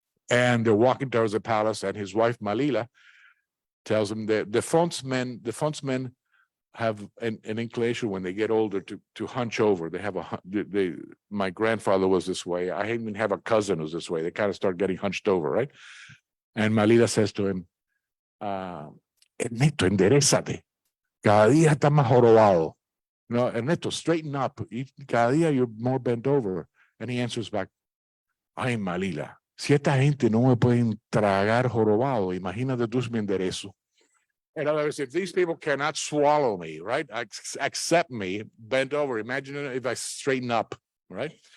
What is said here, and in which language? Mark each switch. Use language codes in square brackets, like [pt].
[en] And they're walking towards the palace, and his wife Malila tells him that the fontsmen have an inclination when they get older to hunch over. They have my grandfather was this way. I even have a cousin who's this way. They kind of start getting hunched over, right? And Malila says to him, Ernesto, [es] enderezate. Cada día está más jorobado. [en] No, Ernesto, straighten up. [es] Cada día [en] you're more bent over. And he answers back, [es] ay, Malila, si esta gente no me pueden tragar jorobado, imagínate tú si me enderezo. [en] In other words, if these people cannot swallow me, right, accept me, bent over, imagine if I straighten up, right?